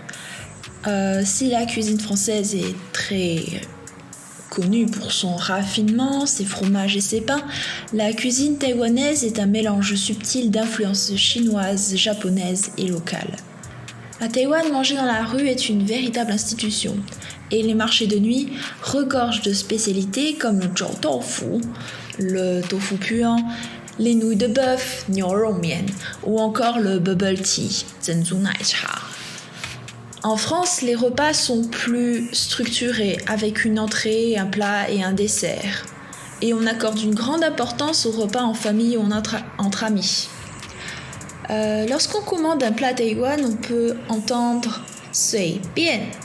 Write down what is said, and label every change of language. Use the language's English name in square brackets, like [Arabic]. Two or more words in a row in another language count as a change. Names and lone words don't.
[French] Si la cuisine française est très connue pour son raffinement, ses fromages et ses pains, la cuisine taïwanaise est un mélange subtil d'influences chinoises, japonaises et locales. À Taïwan, manger dans la rue est une véritable institution et les marchés de nuit regorgent de spécialités comme le zhou tofu, le tofu puant, les nouilles de bœuf, 牛肉面, ou encore le bubble tea, 珍珠奶茶. En France, les repas sont plus structurés avec une entrée, un plat et un dessert. Et on accorde une grande importance aux repas en famille ou entre amis. Lorsqu'on commande un plat taïwan, on peut entendre « 随便».